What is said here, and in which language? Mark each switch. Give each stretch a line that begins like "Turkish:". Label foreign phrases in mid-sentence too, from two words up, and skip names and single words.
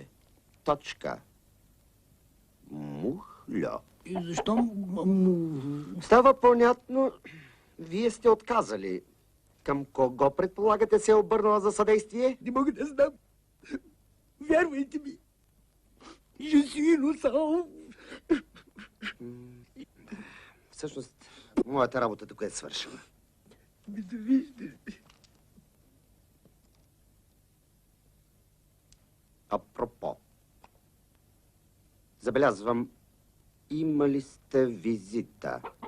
Bulgarian: Точка. Мухльо. И защо Става понятно, вие сте отказали. Към кого предполагате се е обърнала за съдействие? Не мога да знам. Вярвайте ми.
French: Je suis innocent.
Bulgarian: Всъщност, моята работа тук е свършена. Довиждане. Апропо. Забелязвам, имали сте визита.